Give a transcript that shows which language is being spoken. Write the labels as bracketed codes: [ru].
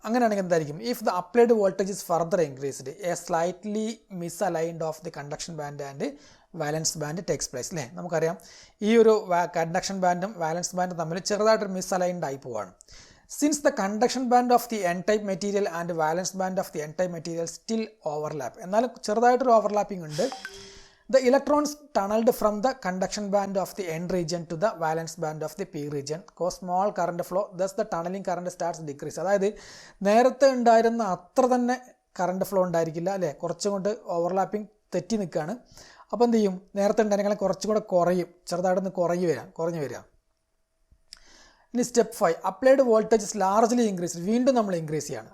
[ml] അങ്ങനെയാണെങ്കിൽ എന്തായിരിക്കും, [en] If the applied voltage is further increased a slightly misaligned of the conduction band and valence band takes place. [ml] അല്ലേ, നമുക്കറിയാം ഈ ഒരു conduction ബാൻഡും വാലൻസ് ബാൻഡും തമ്മിൽ ചെറുതായിട്ടൊരു മിസ് അലൈൻഡ് ആയി പോവാണ്. [en] Since the conduction band of the N type material and valence band of the N type material still overlap. [ml] എന്നാലും ചെറുതായിട്ടൊരു ഓവർലാപ്പിംഗ് ഉണ്ട്. [en] The electrons tunneled from the conduction band of the N region to the valence band of the P region cause small current flow, thus the tunneling current starts decrease. [ml] അതായത് നേരത്തെ ഉണ്ടായിരുന്ന അത്ര തന്നെ current flow ഉണ്ടായിരിക്കില്ല അല്ലേ, കുറച്ചും കൊണ്ട് overlapping തെറ്റി നിൽക്കുകയാണ്. അപ്പോൾ എന്ത് ചെയ്യും, നേരത്തെ ഉണ്ടായിരുന്നെങ്കിൽ കുറച്ചും കൂടെ കുറയും, ചെറുതായിട്ടൊന്ന് കുറഞ്ഞു വരിക. ഇനി step 5, [en] Applied voltage is largely increased. [ml] വീണ്ടും നമ്മൾ ഇൻക്രീസ് ചെയ്യാണ്.